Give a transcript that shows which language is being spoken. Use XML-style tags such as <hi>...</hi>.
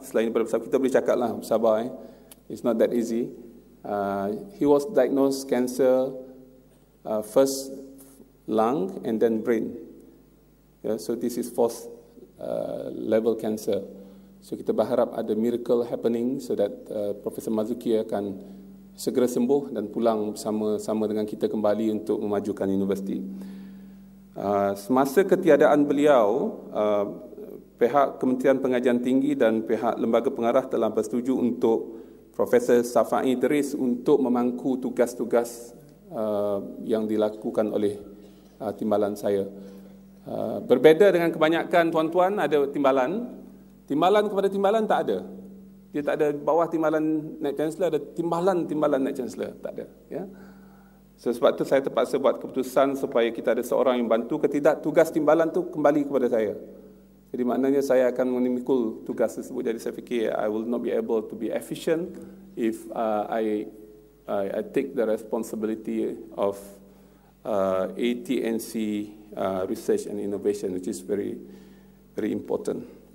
<ms>Selain daripada bersabar, kita boleh cakaplah bersabar.</ms> <en>It's not that easy. He was diagnosed cancer, first lung and then brain. Yeah, so this is fourth level cancer.</en> <ms>So kita berharap ada</ms> <en>miracle happening so that</en> <ms>Profesor Marzuki akan segera sembuh dan pulang bersama-sama dengan kita kembali untuk memajukan universiti. Semasa ketiadaan beliau, pihak Kementerian Pengajian Tinggi dan pihak Lembaga Pengarah telah bersetuju untuk Profesor Safai Idris untuk memangku tugas-tugas yang dilakukan oleh timbalan saya. Berbeza dengan kebanyakan tuan-tuan, ada timbalan kepada timbalan tak ada. Dia tak ada bawah timbalan Naib Chancellor, ada timbalan Naib Chancellor, tak ada. Ya. So, sebab tu saya terpaksa buat keputusan supaya kita ada seorang yang bantu. Ketidak, tugas timbalan tu kembali kepada saya. Jadi maknanya saya akan memikul tugas tersebut. Jadi saya fikir</ms> <en>I will not be able to be efficient if I take the responsibility of ATNC research and innovation, which is very very important.</en>